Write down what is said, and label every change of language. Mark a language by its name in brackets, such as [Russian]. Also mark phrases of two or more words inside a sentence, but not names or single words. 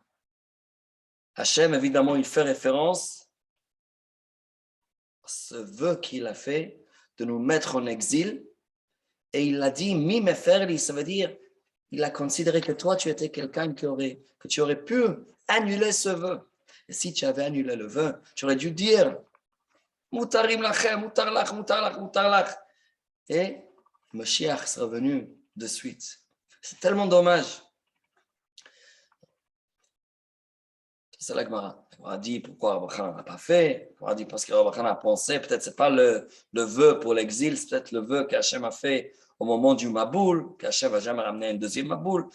[French] Hachem, évidemment, il fait référence à ce vœu qu'il a fait de nous mettre en exil, et il a dit, [Hebrew] מי מפר לי, [French] ça veut dire, il a considéré que toi, tu étais quelqu'un que tu aurais pu annuler ce vœu. Et si tu avais annulé le vœu, tu aurais dû dire [Hebrew] מותרים לכם מותר לך מותר לך מותר לך. [French] Et Mashiach sera venu de suite. C'est tellement dommage. C'est la Gemara. On a dit pourquoi Rabba Chana n'a pas fait. On a dit parce que Rabba Chana a pensé, peut-être ce n'est pas le vœu pour l'exil, c'est peut-être le vœu qu'Hachem a fait au moment du Maboul, qu'Hachem va jamais ramener un deuxième Maboul.